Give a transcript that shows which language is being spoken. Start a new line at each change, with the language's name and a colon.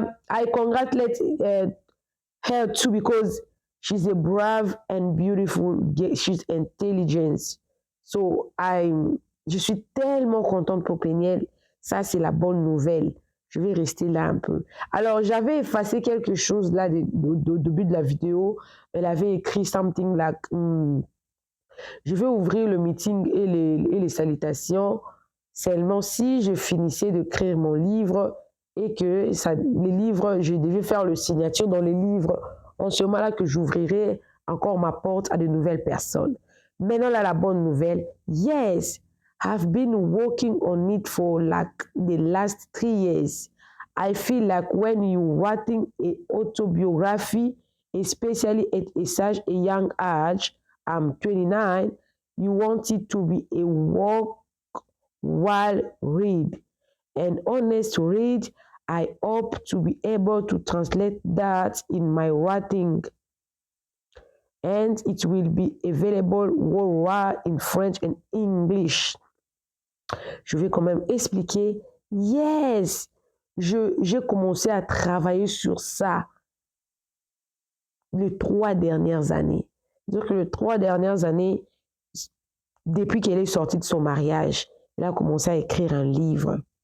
English: I congratulate her too because she's a brave and beautiful girl. She's intelligent.
French: So je suis tellement contente pour Péniel. Ça, c'est la bonne nouvelle. Je vais rester là un peu. Alors, j'avais effacé quelque chose là au début de la vidéo. Elle avait écrit something like je vais ouvrir le meeting et les salutations seulement si je finissais d'écrire mon livre et que les livres, je devais faire le signature dans les livres. En ce moment-là que j'ouvrirai encore ma porte à de nouvelles personnes. Maintenant, là, la bonne nouvelle.
English: Yes, I've been working on it for like the last 3 years. I feel like when you're writing an autobiography, especially at such a young age, I'm 29, you want it to be a worthwhile read. An honest read, I hope to be able to translate that in my writing. And it will be available worldwide in French and English.
French: Je vais quand même expliquer. Yes, j'ai commencé à travailler sur ça les 3 dernières années. C'est-à-dire que les 3 dernières années, depuis qu'elle est sortie de son mariage, elle a commencé à écrire un livre.